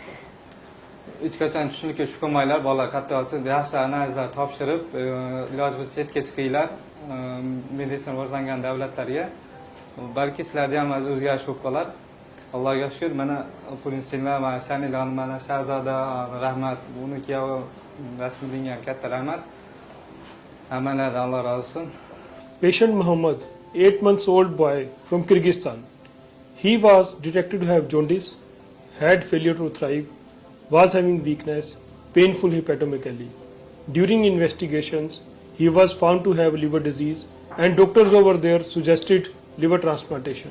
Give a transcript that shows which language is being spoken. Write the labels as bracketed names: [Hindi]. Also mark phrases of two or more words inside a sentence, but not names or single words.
[Uzbek] Hech qachon tushunlikka tushirmanglar, bola katta bo'lsa, yaxshi analizlar topshirib, iloji bo'lsa chetga chiqinglar, meditsina rivojlangan davlatlarga. Balki sizlarda ham o'zgarish bo'lib qolar. Allohga shukr, mana Pulinsinglar, mana Shanilon, mana Shahzoda, rahmat, uni kuyovi Rasmiddinga ham katta rahmat. Hammalardan Alloh rozi bo'lsin. [English] Patient Muhammad, 8 months old boy from Kyrgyzstan. He was detected to have jaundice, had failure to thrive, was having weakness, painful hepatomegaly. During investigations, he was found to have liver disease and doctors over there suggested liver transplantation.